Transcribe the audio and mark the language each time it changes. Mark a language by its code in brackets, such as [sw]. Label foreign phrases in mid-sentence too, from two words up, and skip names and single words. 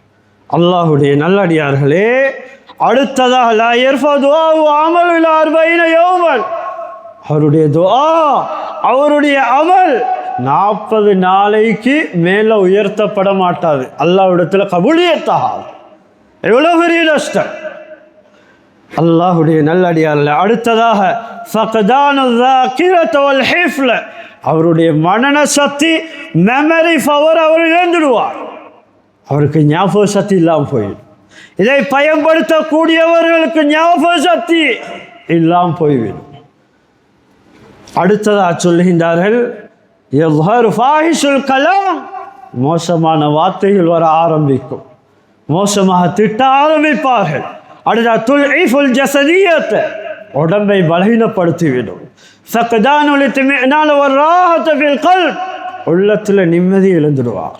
[ta] அல்லாஹ்வுடைய நல்லடியார்களே, அடுத்ததாக [ar] لا يرفع دعاؤه عمل إلا 40 يوما, [ta] அவருடைய துஆ, அவருடைய அமல் 40 நாளைக்கு மேலே உயர்த்தப்பட மாட்டாது. அல்லாஹ்விடத்துல கபூலியத்தாகாது. எவ்வளோ பெரிய நஷ்டம். அல்லாஹுடைய நல்லடியார்ல அடுத்ததாக [ar] فقدان ذاكرة والحفظ, [ta] அவருடைய மனன சக்தி, [en] memory power [ta] அவர் இழந்துடுவார். அவருக்கு ஞாபக சக்தி இல்லாமல் போயிடும். இதை பயன்படுத்தக்கூடியவர்களுக்கு ஞாபக சக்தி இல்லாமல் போய்விடும். அடுத்ததாக சொல்லுகின்றார்கள், [ar] يظهر فاحش الكلام, [ta] மோசமான வார்த்தைகள் வர ஆரம்பிக்கும், மோசமாக திட்ட ஆரம்பிப்பார்கள். அடுத்த [ar] ضعف الجسدية, [ta] உடம்பை பலகீனப்படுத்திவிடும். [ar] فقدان الاطمئنان والراحة في القلب, [ta] உள்ளத்தில் நிம்மதி இழந்துடுவார்.